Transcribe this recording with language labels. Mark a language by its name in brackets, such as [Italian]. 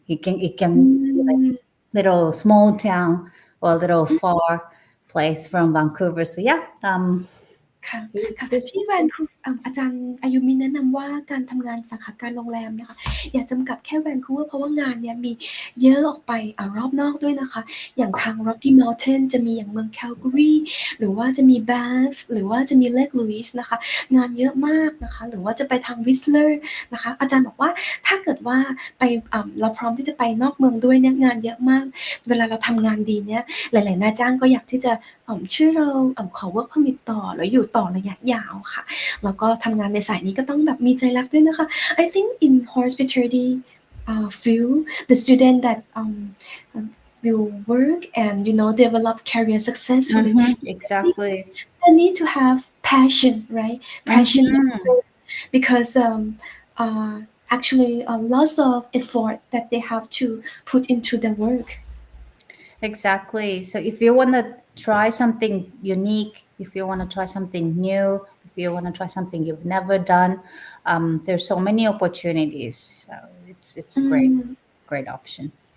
[English] It can be like little small town or a little far place from Vancouver. So yeah, [Thai] ค่ะ [English] it's, [Thai] ค่ะ [English] it's [Thai] ที่แวนคูอาจารย์อายุมิแนะนำว่าการทำงานสาขาการโรงแรมนะคะอย่าจำกัดแค่แวนคูเวอร์เพราะว่างานเนี่ยมีเยอะออกไปรอบนอกด้วยนะคะอย่างทาง Rocky Mountain จะมีอย่างเมือง Calgary หรือว่าจะมี Banff หรือว่าจะมี Lake Louise นะคะงานเยอะมากนะคะหรือว่าจะไปทาง Whistler นะคะอาจารย์บอกว่าถ้าเกิดว่าไป เราพร้อมที่จะไปนอกเมืองด้วยเนี่ยงานเยอะมากเวลาเราทำงานดีเนี่ยหลายๆนายจ้างก็อยากที่จะช่วยเราขอ work permit ต่อหรืออยู่ต่อระยะยาวค่ะแล้วก็ทำงานในสายนี้ก็ต้องแบบมีใจรักด้วยนะคะ [English] I think in hospitality field the student that will work and develop career successfully exactly. they need to have passion, right? Passion to serve because actually lots of effort that they have to put into their work. Exactly. So if you want to try something unique, if you want to try something new, if you want to try something you've never done, there's so many opportunities. So it's great option.